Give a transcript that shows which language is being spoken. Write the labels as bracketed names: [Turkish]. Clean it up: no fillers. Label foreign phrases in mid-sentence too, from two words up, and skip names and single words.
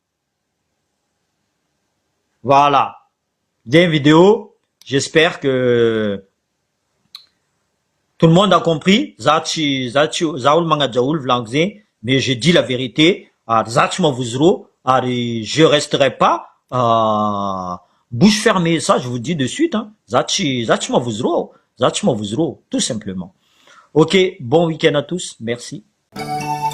[French] voilà bien vidéo j'espère que tout le monde a compris [Malagasy] za olo magnaja olo volaniko zegny [French] mais je dis la vérité [Malagasy] ary za tsy mavozy ro ary [French] je resterai pas bouche fermée ça je vous dis de suite [Malagasy] za tsy mavozy ro [French] tout simplement ok bon week-end à tous merci